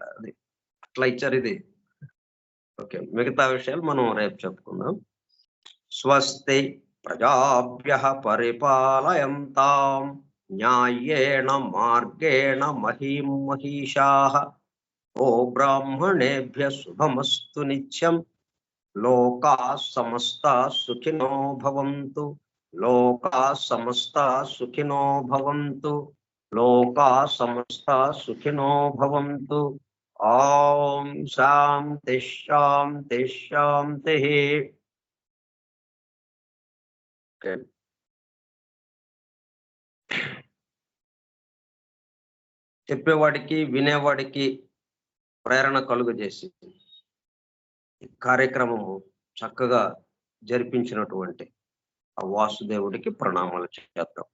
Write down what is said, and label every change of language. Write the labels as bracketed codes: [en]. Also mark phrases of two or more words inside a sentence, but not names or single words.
[te] అది అట్లా ఇచ్చారు ఇది. ఓకే, మిగతా విషయాలు మనం రేపు చెప్పుకుందాం. [sa] స్వస్తి ప్రజాభ్యః పరిపాలయంతాం న్యాయేణ మార్గేణ మహీం మహిషాః. ఓ బ్రాహ్మణేభ్యః శుభమస్తు నిత్యం. లోకాః సమస్తాః సుఖినో భవంతు. లోకాః సమస్తాః సుఖినో భవంతు. లోకాః సమస్తాః సుఖినో భవంతు. ఓం శాంతి శాంతి శాంతి. [te] Okay. చెప్పేవాడికి వినేవాడికి ప్రేరణ కలుగజేసి ఈ కార్యక్రమము చక్కగా జరిపించినటువంటి ఆ వాసుదేవుడికి ప్రణామాలు చేద్దాం.